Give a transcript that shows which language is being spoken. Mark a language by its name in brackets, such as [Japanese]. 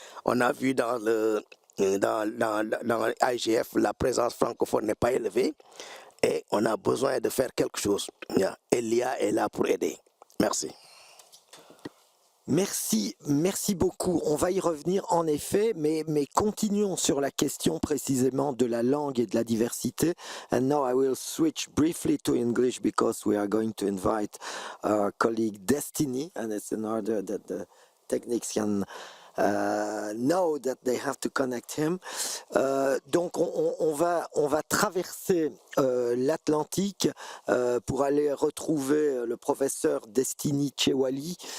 [French] On a vu dans l'IGF, la présence francophone n'est pas élevée et on a besoin de faire quelque chose. Et l'IA est là pour aider. Merci. Merci beaucoup. On va y revenir en effet, mais continuons sur la question précisément de la langue et de la diversité. [English] And now I will switch briefly to English because we are going to invite our colleague Destiny, and it's in order that the technician know that they have to connect him. [French] Donc on va traverser l'Atlantique pour aller retrouver le professeur Destiny Chewali.